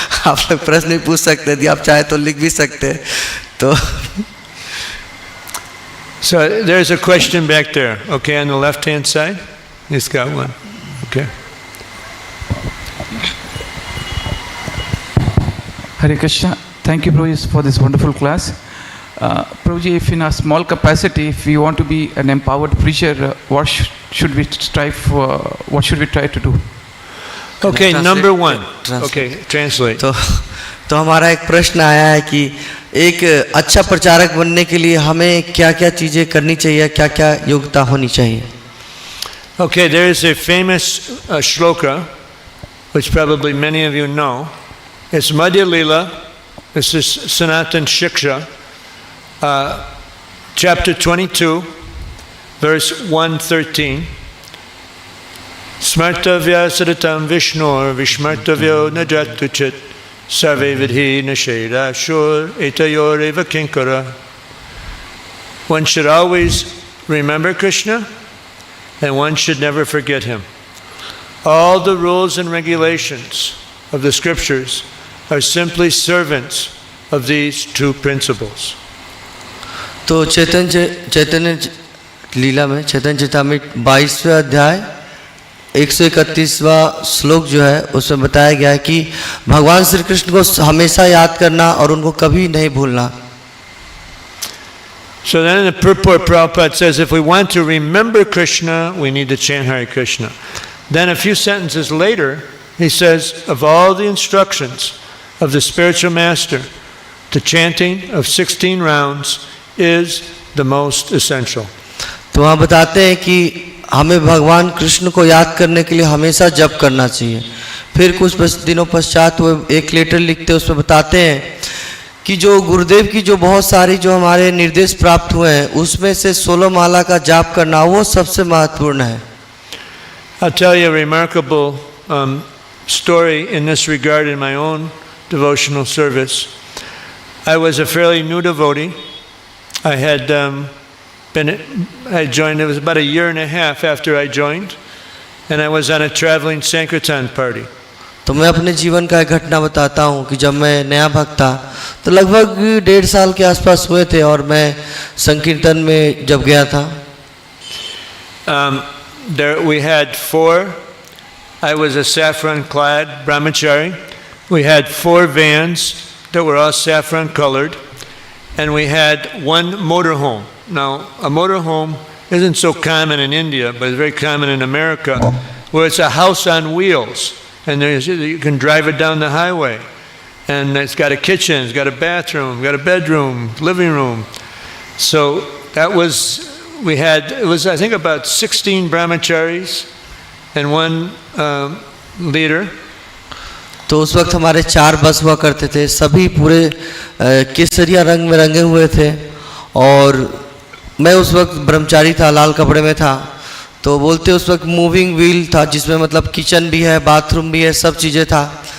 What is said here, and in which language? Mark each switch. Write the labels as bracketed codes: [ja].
[hi] आप लोग प्रश्न भी पूछ सकते हैं, आप चाहे तो लिख भी सकते हैं। तो [en] So there's a question back there, okay, on the left-hand side. He's got one, okay. Hare Krishna. Thank you, Prabhuji, for this wonderful class. Prabhuji, if in a small capacity, if we want to be an empowered preacher, what should we strive for? What should we try to do? Okay, number one. Translate. Okay, translate. [hi] तो हमारा एक प्रश्न आया है कि एक अच्छा प्रचारक बनने के लिए हमें क्या क्या चीज़ें करनी चाहिए, क्या क्या योग्यता होनी चाहिए. [en] Okay, there is a famous shloka, which probably many of you know. It's Madhya Lila. This is Sanatan Shiksha, chapter 22, verse 113. [sa] Smartavya sadatam Vishnur Vishmartavyo najatuchit sarve vidhi nasheda shur etayor eva kinkara. [en] One should always remember Krishna, and one should never forget him. All the rules and regulations of the scriptures are simply servants of these two principles. [hi] तो चैतन्य लीला में चैतन्य चेतामृत 22वें अध्याय 131वां श्लोक जो है उसमें बताया गया है कि भगवान श्री कृष्ण को हमेशा याद करना और उनको कभी नहीं भूलना. [en] So then in the purport, Prabhupada says, if we want to remember Krishna, we need to chant Hare Krishna. Then a few sentences later, he says, of all the instructions of the spiritual master, the chanting of 16 rounds is the most essential. [hi] तो वहाँ बताते हैं कि हमें भगवान कृष्ण को याद करने के लिए हमेशा जप करना चाहिए. फिर कुछ दिनों पश्चात वो एक लेटर लिखते हैं, उसमें बताते हैं कि जो गुरुदेव की जो बहुत सारी जो हमारे निर्देश प्राप्त हुए हैं उसमें से 16 माला का जाप करना वो सबसे महत्वपूर्ण है. [en] I'll tell you a remarkable story in this regard in my own devotional service. I was a fairly new devotee. I had joined, it was about a year and a half after I joined, and I was on a traveling Sankirtan party. [hi] तो मैं अपने जीवन का एक घटना बताता हूँ कि जब मैं नया भक्त था तो लगभग 1.5 साल के आसपास हुए थे और मैं संकीर्तन में जब गया था. [en] There we had four. I was a saffron-clad brahmachari. We had 4 vans that were all saffron colored, and we had one motorhome. Now, a motorhome isn't so common in India, but it's very common in America, where it's a house on wheels, and you can drive it down the highway. And it's got a kitchen, it's got a bathroom, got a bedroom, living room. So that was, it was I think about 16 brahmacharis and one leader. [hi] तो उस वक्त हमारे 4 बस हुआ करते थे, सभी पूरे केसरिया रंग में रंगे हुए थे और मैं उस वक्त ब्रह्मचारी था, लाल कपड़े में था. तो बोलते उस वक्त [en] moving wheel [hi] था जिसमें मतलब किचन भी है, बाथरूम भी है, सब चीज़ें था.